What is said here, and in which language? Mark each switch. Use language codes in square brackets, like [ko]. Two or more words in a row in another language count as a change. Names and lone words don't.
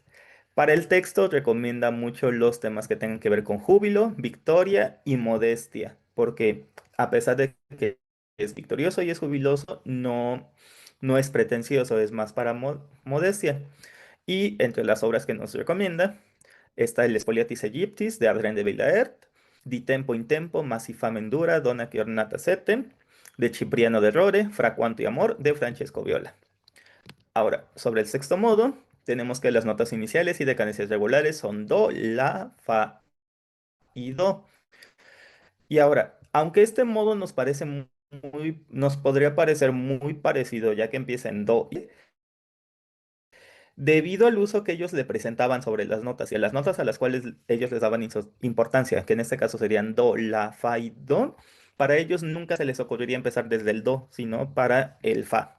[es] Para el texto recomienda mucho los temas que tengan que ver con júbilo, victoria y modestia, porque a pesar de que es victorioso y es jubiloso, no es pretencioso, es más para modestia. Y entre las obras que nos recomienda está el Spoliatis Aegyptis de Adrien de Villaert, Di Tempo in Tempo, Massi Fame Dura, Dona che Ornata Sette, de Cipriano de Rore, Fra Quanto y Amor, de Francesco Viola. Ahora, sobre el sexto modo, tenemos que las notas iniciales y de cadencias regulares son do, la, fa y do. Y ahora, aunque este modo nos podría parecer muy parecido, ya que empieza en do, debido al uso que ellos le presentaban sobre las notas y a las notas a las cuales ellos les daban importancia, que en este caso serían do, la, fa y do, para ellos nunca se les ocurriría empezar desde el do, sino para el fa.